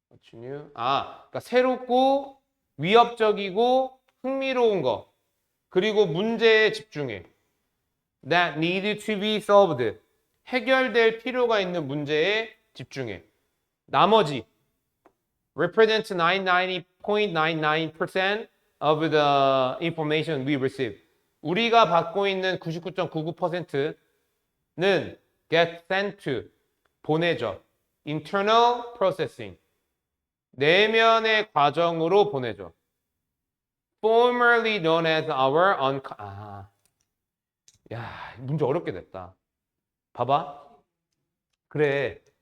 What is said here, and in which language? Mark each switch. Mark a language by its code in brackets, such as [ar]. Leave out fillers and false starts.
[ko] 그러니까 새롭고 위협적이고 흥미로운 거 그리고 문제에 집중해. [en] That need to be solved. [ko] 해결될 필요가 있는 문제에 집중해. 나머지 [en] represent 99.99% of the information we receive. [ko] 우리가 받고 있는 99.99%는 [en] get sent to [ko] 보내져. [en] internal processing [ko] 내면의 과정으로 보내져. [en] formerly known as our [ko] 야, 문제 어렵게 됐다. 봐봐. 그래.